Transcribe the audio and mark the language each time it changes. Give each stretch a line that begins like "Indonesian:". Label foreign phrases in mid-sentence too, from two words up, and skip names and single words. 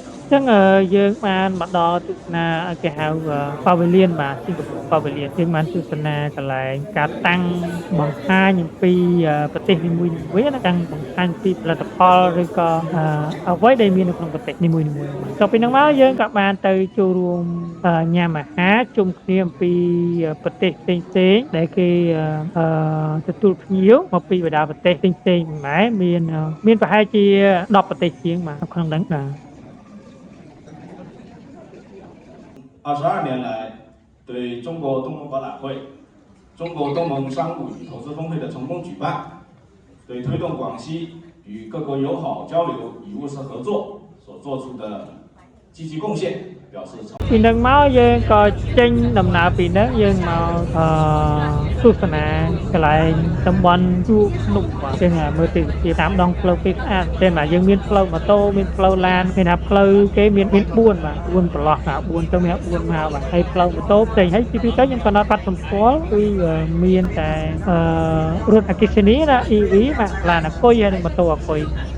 Khmer: ចឹងយើងបានមកដល់ទស្សនាគេហៅPavilion បាទ Singapore Pavilion យើងបានទស្សនាកន្លែងការតាំងបង្ហាញអំពីប្រទេសនីមួយៗណាតាំងបង្ហាញពីផលិតផលឬក៏អ្វីដែលមាននៅក្នុងប្រទេសនីមួយៗទៅពីហ្នឹងមកយើងក៏បានទៅចូលរួមញ៉ាំអាហារជុំគ្នាអំពីប្រទេសផ្សេងៗដែលគេទទួលភ្ញៀវមកពីបណ្ដាប្រទេសផ្សេងៗផងដែរមានប្រហែលជា10ប្រទេសជាងបាទក្នុងហ្នឹងបាទ
Chinese: 22 年来，对中国东盟博览会、中国东盟商务与投资峰会的成功举办，对推动广西与各国友好交流与务实合作所做出的积极贡献，表示诚。
Khmer: ពីនឹងមកយើងក៏ចេញដំណើរពីហ្នឹងយើងមកទស្សនាកន្លែងតំបន់ជួរភ្នំបាទយើង មើលទេសភាពតាមដងផ្លូវគេស្អាតតែបាទយើងមានផ្លូវម៉ូតូមានផ្លូវឡានមានថា ផ្លូវគេមាន4បាទ4ប្រឡោះបាទ4ទៅមាន4មកបាទហើយផ្លូវម៉ូតូផ្សេងហើយទី2ទៅយើងក៏នៅបាត់សម្គាល់គឺមានតែរថអគ្គិសនីណា EV បាទឡានអគុយហើយនិងម៉ូតូអគុយ